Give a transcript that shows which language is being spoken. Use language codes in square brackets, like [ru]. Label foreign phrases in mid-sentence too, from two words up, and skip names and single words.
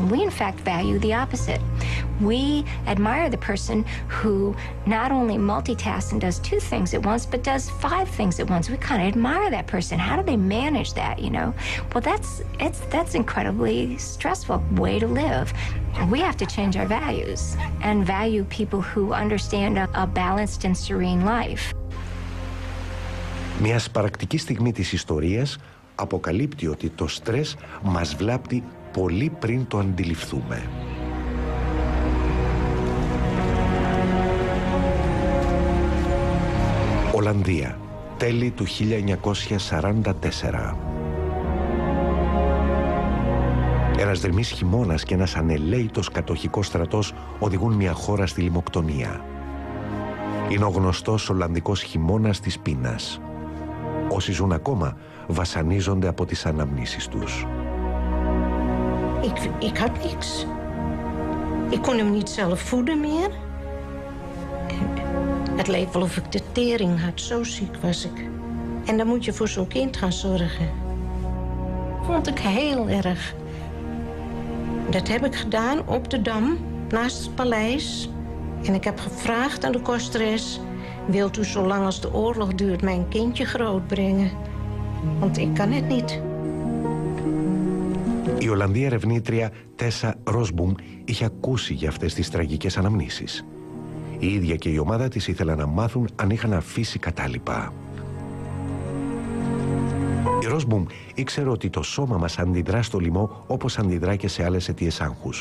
[en] We, in fact, value the opposite. We admire the person who not only multitasks and does 2 things at once, but does 5 things at once. We kind of admire that person. How do they manage that, you know? Well, that's incredibly stressful way to live. We have to change our values and value people who understand a balanced and serene life. [el] Μια σπαρακτική στιγμή της ιστορίας αποκαλύπτει ότι το στρες μας βλάπτει πολύ πριν το αντιληφθούμε. Ολλανδία, τέλη του 1944. Ένας δρυμής χειμώνας και ένας ανελαίητος κατοχικός στρατός οδηγούν μια χώρα στη λιμοκτονία. Είναι ο γνωστός Ολλανδικός χειμώνας της πείνας. Όσοι ζουν ακόμα βασανίζονται από τις αναμνήσεις τους. [nl] Ik had niks. Ik kon hem niet zelf voeden meer. Het leek wel of ik de tering had, zo ziek was ik. En dan moet je voor zo'n kind gaan zorgen. Vond ik heel erg. Dat heb ik gedaan op de Dam, naast het paleis. En ik heb gevraagd aan de kostres: wilt u zo lang als de oorlog duurt mijn kindje grootbrengen? Want ik kan het niet. [el] Η Ολλανδία ερευνήτρια Τέσα Ρόσμπουμ είχε ακούσει για αυτές τις τραγικές αναμνήσεις. Η ίδια και η ομάδα της ήθελαν να μάθουν αν είχαν αφήσει κατάλοιπα. Η Ρόσμπουμ ήξερε ότι το σώμα μας αντιδρά στο λοιμό όπως αντιδρά και σε άλλες αιτίες άγχους.